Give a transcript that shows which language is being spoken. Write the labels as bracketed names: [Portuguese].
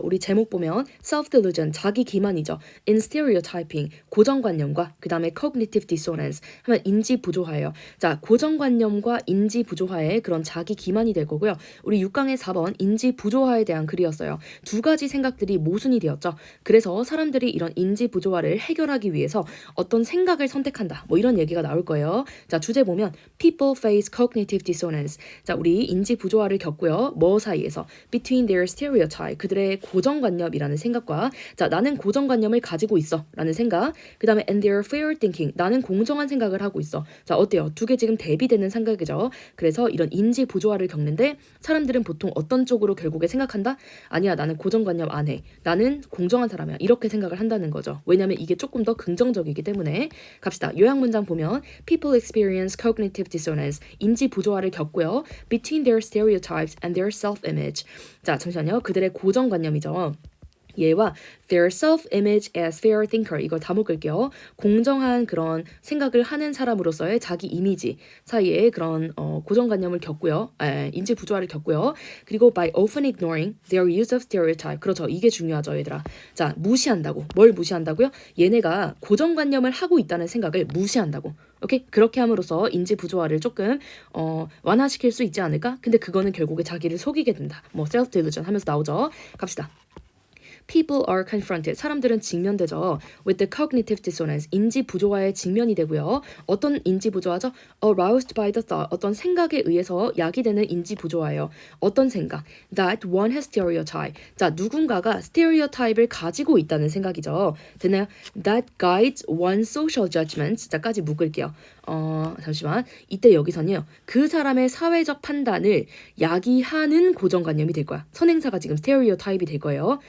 [Korean] 우리 제목 보면 self-delusion, 자기 기만이죠. in stereotyping, 고정관념과 그 다음에 cognitive dissonance 하면 인지 부조화예요. 자, 고정관념과 인지 부조화의 그런 자기 기만이 될 거고요. 우리 6강의 4번 인지 부조화에 대한 글이었어요. 두 가지 생각들이 모순이 되었죠. 그래서 사람들이 이런 인지 부조화를 해결하기 위해서 어떤 생각을 선택한다. 뭐 이런 얘기가 나올 거예요. 자, 주제 보면 [English] people face cognitive dissonance. [Korean] 자, 우리 인지 부조화를 겪고요. 뭐 사이에서 [English] between their stereotype, [Korean] 그들의 고정관념이라는 생각과 자, 나는 고정관념을 가지고 있어 라는 생각, 그 다음에 [English] and their fair thinking, [Korean] 나는 공정한 생각을 하고 있어. 자, 어때요? 두 개 지금 대비되는 생각이죠. 그래서 이런 인지 부조화를 겪는데 사람들은 보통 어떤 쪽으로 결국에 생각한다? 아니야, 나는 고정관념 안 해. 나는 공정한 사람이야. 이렇게 생각을 한다는 거죠. 왜냐면 이게 조금 더 긍정적이기 때문에. 갑시다. 요약 문장 보면 [English] people experience cognitive dissonance, [Korean] 인지 부조화를 겪고요. [English] between their stereotypes and their self-image. [Korean] 자, 잠시만요. 그들의 고정관념이죠. [English] 얘와 their self-image as fair thinker, [Korean] 이걸 다 묶을게요. 공정한 그런 생각을 하는 사람으로서의 자기 이미지 사이에 그런 고정관념을 겪고요. 인지 부조화를 겪고요. [English] 그리고 by often ignoring their use of stereotype. [Korean] 그렇죠. 이게 중요하죠, 얘들아. 자, 무시한다고. 뭘 무시한다고요? 얘네가 고정관념을 하고 있다는 생각을 무시한다고. 오케이? 그렇게 함으로써 인지 부조화를 조금 완화시킬 수 있지 않을까? 근데 그거는 결국에 자기를 속이게 된다. 뭐 self delusion 하면서 나오죠. [English] 갑시다. People are confronted. [Korean] 사람들은 직면되죠. [English] With the cognitive dissonance. [Korean] 인지 부조화에 직면이 되고요. 어떤 인지 부조화죠? [English] Aroused by the thought. [Korean] 어떤 생각에 의해서 야기되는 인지 부조화예요. 어떤 생각? [English] That one has stereotype. [Korean] 자, 누군가가 stereotype를 가지고 있다는 생각이죠. 됐나요? [English] That guides one's social judgment. [Korean] 자까지 묶을게요. 잠시만. 이때 여기서는요. 그 사람의 사회적 판단을 야기하는 고정관념이 될 거야. 선행사가 지금 stereotype이 될 거예요.